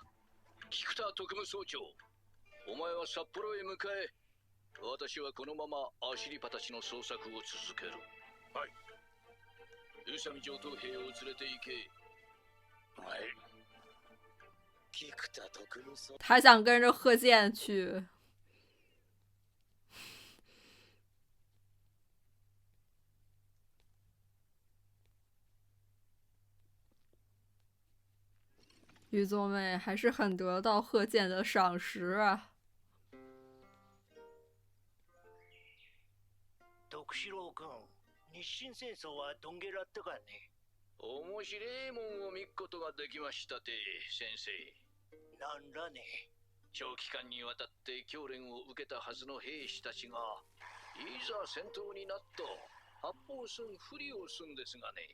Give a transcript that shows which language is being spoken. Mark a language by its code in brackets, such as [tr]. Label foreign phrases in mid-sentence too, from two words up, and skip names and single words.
[ja] 菊田特務総長、お前は札幌へ向かえ。私はこのままアシリパたちの捜索を続ける。はい。宇佐美上等兵を連れて行け。はい。菊田特務総。 [zh] 他想跟着贺建去。于宗美还是很得到贺建的赏识啊。 [ja] 徳四郎君、日清戦争はどんげらったかね。面白いもんを見ることができましたて、先生。なんらね。長期間にわたって教練を受けたはずの兵士たちが、いざ戦闘になっと発砲すんふりをすんですがね。